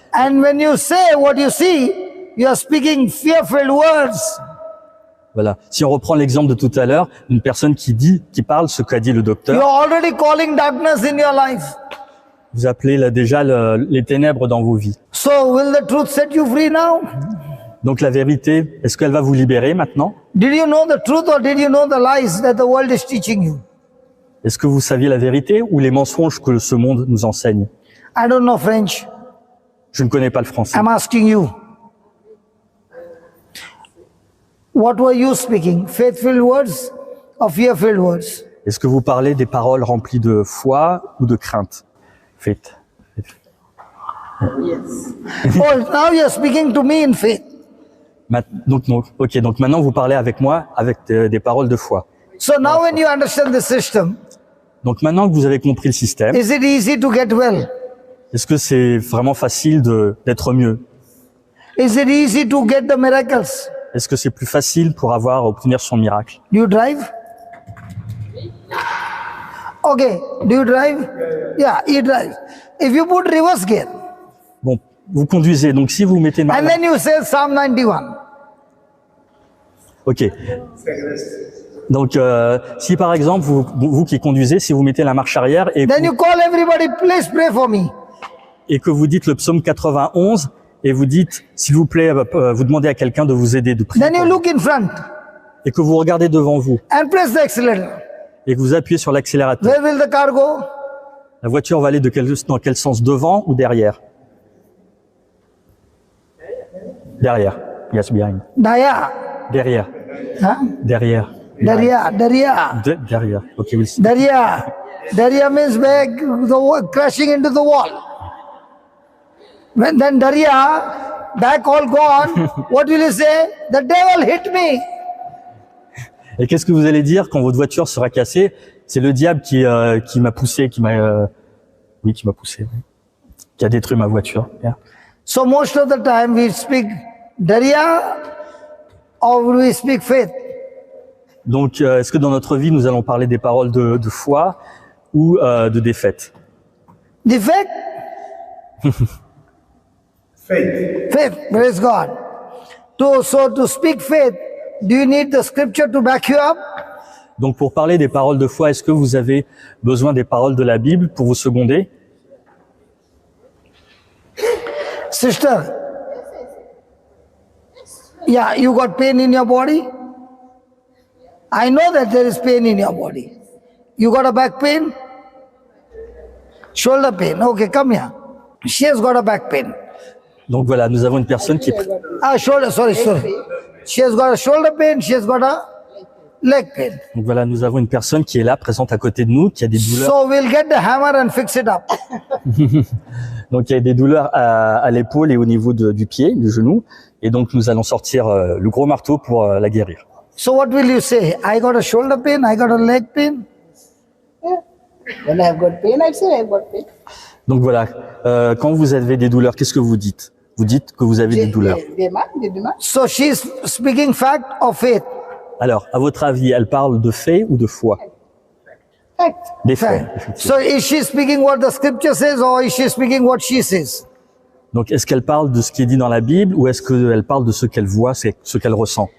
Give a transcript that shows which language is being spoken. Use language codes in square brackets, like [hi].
[en] And when you say what you see, you are speaking fear-filled words. [fr] Voilà. Si on reprend l'exemple de tout à l'heure, une personne qui parle ce qu'a dit le [en] You [fr] docteur, [en] are already calling darkness in your life. [fr] vous appelez là déjà les ténèbres dans vos vies. [en] So will the truth set you free now? [fr] Donc la vérité, est-ce qu'elle va vous libérer maintenant? [en] Did you know the truth or did you know the lies that the world is teaching you? [fr] Est-ce que vous saviez la vérité ou les mensonges que ce monde nous enseigne? [en] I don't know French. [fr] Je ne connais pas le français. [en] I'm asking you. What were you speaking? Faith-filled words or fear-filled words? [fr] Est-ce que vous parlez des paroles remplies de foi ou de crainte? [en] Faith. Oh, now you're speaking to me in faith. [fr] Donc, maintenant vous parlez avec moi avec des paroles de foi. [en] So now when you understand the system, [fr] Donc maintenant que vous avez compris le système, [en] is it easy to get well? [fr] est-ce que c'est vraiment facile d'être mieux? [en] Is it easy to get the miracles? [fr] Est-ce que c'est plus facile pour obtenir son miracle? [en] Do you drive? Okay, do you drive? Yeah, you drive. If you put reverse gear, [fr] Bon, vous conduisez, donc si vous mettez... [en] and then you say Psalm 91, [fr] Ok. Donc, si par exemple, vous qui conduisez, si vous mettez la marche arrière [en] then you call everybody, please pray for me. [fr] et que vous dites le psaume 91 et vous dites, s'il vous plaît, vous demandez à quelqu'un de vous aider, de prier [en] Then you [fr] pour vous, [en] look in front [fr] et que vous regardez devant vous [en] and press the accelerator. [fr] et que vous appuyez sur l'accélérateur, [en] Where will the car go? [fr] la voiture va aller dans quel sens? Devant ou derrière? Derrière. [en] Yes, behind. Daya. [fr] Derrière. Huh? Derrière. Daria. Derrière. [en] Ok, we'll see. Daria means back, crashing into the wall. When then Daria, back all gone, what will you say? The devil hit me. [fr] Et qu'est-ce que vous allez dire quand votre voiture sera cassée? C'est le diable qui m'a poussé, qui m'a poussé, oui. Qui a détruit ma voiture. [en] Yeah. So most of the time we speak Daria or we speak faith. [fr] Donc, est-ce que dans notre vie, nous allons parler des paroles de foi ou de défaite? [en] The faith? Faith, praise God. So to speak faith, do you need the scripture to back you up? [fr] Donc, pour parler des paroles de foi, est-ce que vous avez besoin des paroles de la Bible pour vous seconder? [en] Sister, yeah, you got pain in your body? I know that there is pain in your body. You got a back pain? Shoulder pain. Okay, come here. She has got a back pain. [fr] Donc voilà, nous avons une personne qui... [en] Shoulder, sorry. She has got a shoulder pain, she has got a leg pain. [fr] Donc voilà, nous avons une personne qui est là, présente à côté de nous, qui a des douleurs. [en] So we'll get the hammer and fix it up. [fr] Donc il y a des douleurs à l'épaule et au niveau du pied, du genou. Et donc nous allons sortir le gros marteau pour la guérir. [en] So what will you say? I got a shoulder pain, I got a leg pain. Yeah. When I have got pain, I say I have got pain. [fr] Donc voilà, quand vous avez des douleurs, qu'est-ce que vous dites? Vous dites que vous avez des douleurs. Des demandes. [en] So she's speaking fact or faith? [fr] Alors, à votre avis, elle parle de faits ou de foi? [en] Fact. [fr] Des faits. [en] Fact. [fr] effectivement. [en] So is she speaking what the scripture says or is she speaking what she says? [fr] Donc, est-ce qu'elle parle de ce qui est dit dans la Bible ou est-ce qu'elle parle de ce qu'elle voit, c'est ce qu'elle ressent?